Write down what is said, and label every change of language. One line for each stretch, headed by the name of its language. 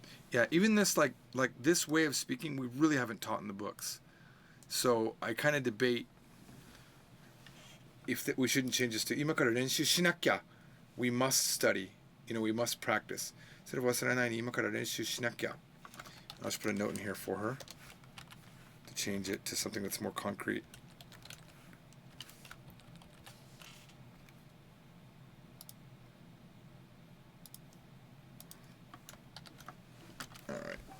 English: Yeah, even this like this way of speaking we really haven't taught in the books. So I kind of debate if we shouldn't change this to
Japanese: 今から練習しなきゃ.
English: We must study. You know, we must practice.
Japanese: それを忘れないに今から練習しなきゃ.
English: I'll just put a note in here for her to change it to something that's more concrete. All right.